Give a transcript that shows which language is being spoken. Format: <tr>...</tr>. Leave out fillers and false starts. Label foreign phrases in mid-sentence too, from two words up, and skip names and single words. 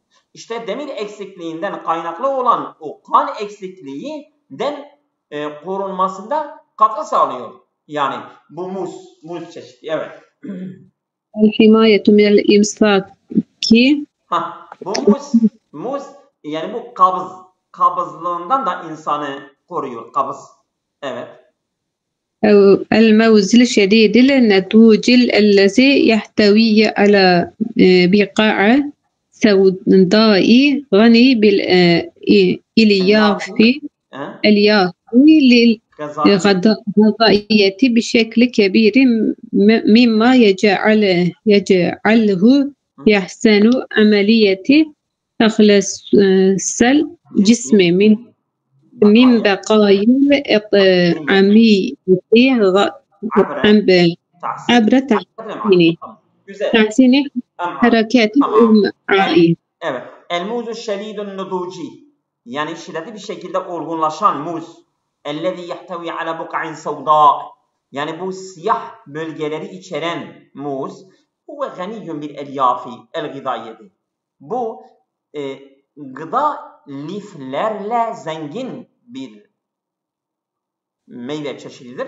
<tr>İşte demir eksikliğinden kaynaklı olan o kan eksikliğinden korunmasında katkı sağlıyor. Yani bu muz çeşidi. Evet.</tr> <ar>الحماية من الإمساك.</ar> <tr>Bu muz yani bu kabızlığından da insanı koruyor. Kabız. Evet.</tr> <ar>الموز الشديد النضوج الذي يحتوي على بقاع سوداء غني بالإلياف للغذائية بشكل كبير مما يجعله يحسن عملية تخلص الجسم من بقايا الطعامية عبر تحسين حركات الأمعاء. Evet. الموز شديد النضوج.</ar> <tr>Yani şiddetli bir şekilde olgunlaşan muz.</tr> <ar>الذي يحتوي على بقع سوداء.</ar> <tr>Yani bu siyah bölgeleri içeren muz.</tr> <ar>هو غني بالألياف الغذائية.</ar> <tr>Bu gıda liflerle zengin bir meyve çeşididir.</tr>